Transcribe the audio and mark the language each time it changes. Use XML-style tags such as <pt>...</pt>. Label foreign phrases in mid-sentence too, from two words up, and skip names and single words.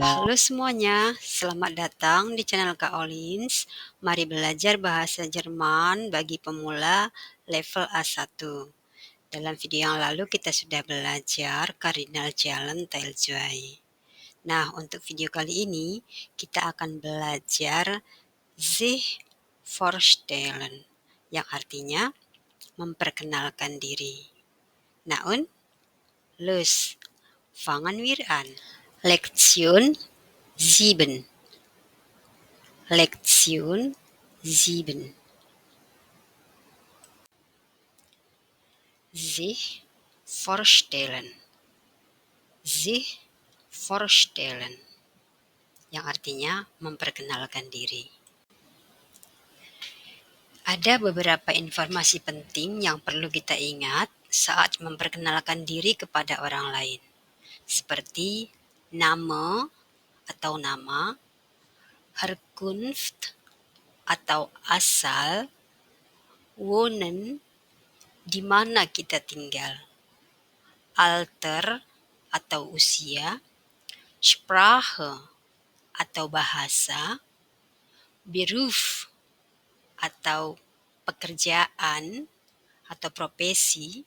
<id>Halo semuanya, selamat datang di channel Kak Olins. Mari belajar bahasa Jerman bagi pemula level A1. Dalam video yang lalu kita sudah belajar</id> <de>Kardinalzahlen Teil 2.</de> <id>Nah, untuk video kali ini kita akan belajar</id> <de>sich vorstellen,</de> <id>yang artinya memperkenalkan diri. Nah,</id> <de>los, fangen wir an. Lektion 7. Lektion 7. Sich vorstellen. Sich vorstellen.</de> <id>Yang artinya memperkenalkan diri. Ada beberapa informasi penting yang perlu kita ingat saat memperkenalkan diri kepada orang lain. Seperti nama atau nama, Herkunft atau asal, wohnen, di mana kita tinggal, Alter atau usia, Sprache atau bahasa, Beruf atau pekerjaan atau profesi,</id>